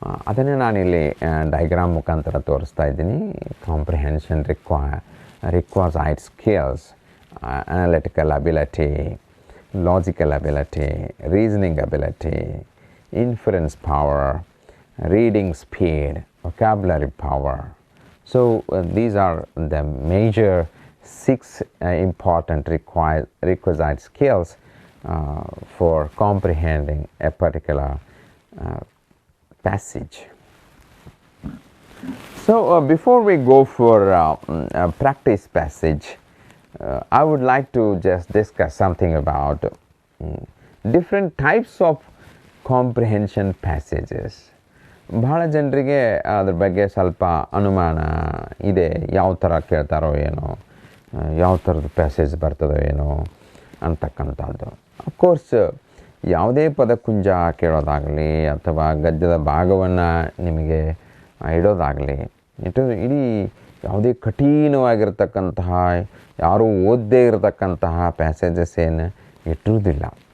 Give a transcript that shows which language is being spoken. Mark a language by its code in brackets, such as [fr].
[kn] ಅದನ್ನೇ ನಾನಿಲ್ಲಿ ಡೈಗ್ರಾಮ್ ಮುಖಾಂತರ ತೋರಿಸ್ತಾ ಇದ್ದೀನಿ. [en] Comprehension requisite skills, analytical ability, logical ability, reasoning ability, inference power, reading speed, vocabulary power. So these are the major 6 important requisite skills for comprehending a particular passage. So before we go for a practice passage, I would like to just discuss something about different types of comprehension passages. [kn] ಬಹಳ ಜನರಿಗೆ ಅದ್ರ ಬಗ್ಗೆ ಸ್ವಲ್ಪ ಅನುಮಾನ ಇದೆ, ಯಾವ ಥರ ಕೇಳ್ತಾರೋ ಏನೋ, ಯಾವ ಥರದ ಪ್ಯಾಸೇಜ್ ಬರ್ತದೋ ಏನೋ ಅಂತಕ್ಕಂಥದ್ದು. ಅಫ್ಕೋರ್ಸ್ ಯಾವುದೇ ಪದಕುಂಜ ಕೇಳೋದಾಗಲಿ ಅಥವಾ ಗದ್ಯದ ಭಾಗವನ್ನು ನಿಮಗೆ ಇಡೋದಾಗಲಿ, ಇಡೀ ಯಾವುದೇ ಕಠಿಣವಾಗಿರ್ತಕ್ಕಂತಹ, ಯಾರೂ ಓದದೇ ಇರತಕ್ಕಂತಹ ಪ್ಯಾಸೇಜಸ್ ಏನು ಇಟ್ಟಿರೋದಿಲ್ಲ.